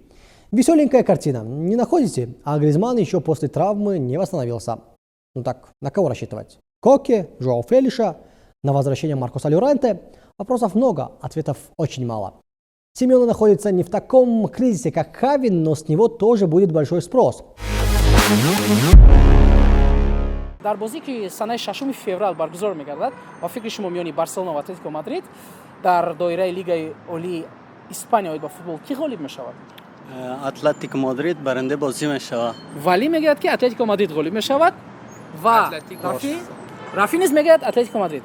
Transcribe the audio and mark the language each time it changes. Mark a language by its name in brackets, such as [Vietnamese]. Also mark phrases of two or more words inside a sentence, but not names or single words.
[Russian] Веселенькая картина, не находите? А Гризманн еще после травмы не восстановился. Ну так, на кого рассчитывать? Коке, Жоау Фелиша, на возвращение Маркоса Llorente? Вопросов много, ответов очень мало. Симеоне находится не в таком кризисе, как Хави, но с него тоже будет большой спрос. [Tajik] дар бозӣ ки санаи 6 феврал баргузор мегардад ба фикри шумо миёни Барселона ва Атлетико Мадрид дар доираи Лигаи олии Испания оид ба футбол ки ғолиб мешавад? Атлетико Мадрид барандаи бозӣ мешавад. Валӣ мегӯяд ки Атлетико Мадрид ғолиб мешавад ва Рафӣ низ мегӯяд Атлетико Мадрид.